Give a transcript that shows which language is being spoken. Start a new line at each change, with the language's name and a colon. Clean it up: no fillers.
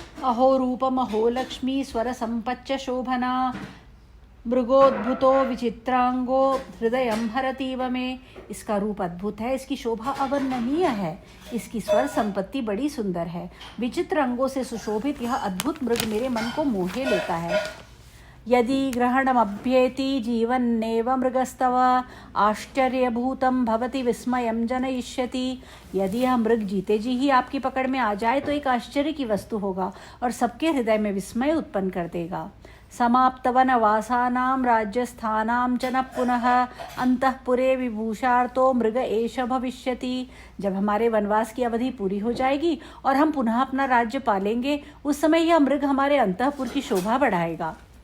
Sanskrit: अहो रूपम अहो लक्ष्मी स्वर संपच्च शोभना मृगोद्भुतो विचित्रांगो हृदयं हरतीव में।
Hindi: इसका रूप अद्भुत है, इसकी शोभा अवर्णनीय है, इसकी स्वर संपत्ति बड़ी सुंदर है। विचित्र अंगों से सुशोभित यह अद्भुत मृग मेरे मन को मोहे लेता है।
Sanskrit: यदि ग्रहणमभ्येति जीवन्नेव मृगस्तव आश्चर्यभूतं भवति विस्मयं जनयिष्यति।
Hindi: यदि यह मृग जीते जी ही आपकी पकड़ में आ जाए तो एक आश्चर्य की वस्तु होगा और सबके हृदय में विस्मय उत्पन्न कर देगा।
Sanskrit: समाप्तवनवासानां राज्यस्थानां च न पुनः अंतःपुरे विभूषार्तो मृग एष भविष्यति।
Hindi: जब हमारे वनवास की अवधि पूरी हो जाएगी और हम पुनः अपना राज्य पालेंगे, उस समय यह मृग हमारे अंतःपुर की शोभा बढ़ाएगा।